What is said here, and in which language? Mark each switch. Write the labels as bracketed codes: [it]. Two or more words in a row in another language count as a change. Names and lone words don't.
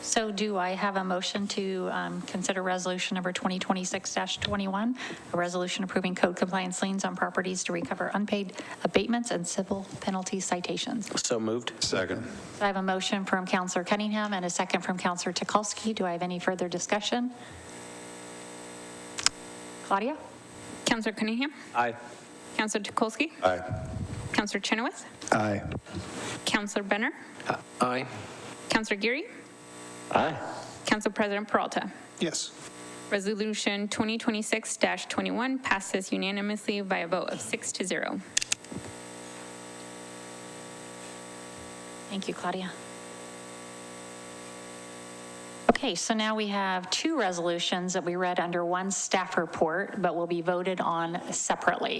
[en] So do I have a motion to consider resolution number 2026-21, a resolution approving code compliance liens on properties to recover unpaid abatements and civil penalty citations? So moved. Second. I have a motion from Councillor Cunningham and a second from Councillor Tukolsky. Do I have any further discussion? Claudia? Councillor Cunningham? Aye. Councillor Tukolsky? Aye. Councillor Chenoweth? Aye. Councillor Benner? Aye. Councillor Geary? Aye. Council President Peralta? Yes. Resolution 2026-21 passes unanimously by a vote of 6-0. Thank you, Claudia. Okay, so now we have two resolutions that we read under one staff report, but will be voted on separately.